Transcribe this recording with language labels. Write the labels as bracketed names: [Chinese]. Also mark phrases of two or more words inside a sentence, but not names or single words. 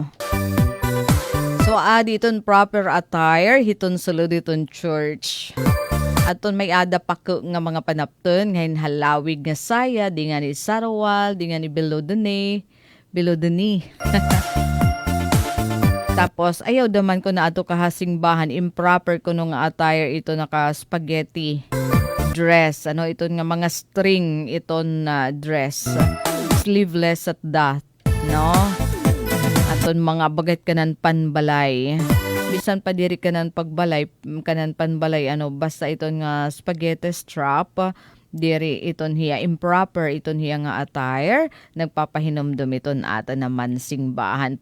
[Waray] So iton [English] proper attire [Waray] hiton sulod iton church. Aton may ada pa nga mga panapton ngayon halawig nga saya di nga ni Sarawal, di nga ni Bilodani. Tapos ayaw daman ko na ato kahasingbahan improper ko nung attire ito naka [English] spaghetti dress. [Waray] Iton nga mga string iton dress. [English] Sleeveless at that, [Waray] no? Aton mga bagat kanan panbalay. Bisan pa diri kanan pagbalay, kanan panbalay basta iton nga [English] spaghetti strap. [Waray] Diri iton hiya improper iton hiya nga attire. Nagpapahinomdom iton ata naman singbahan.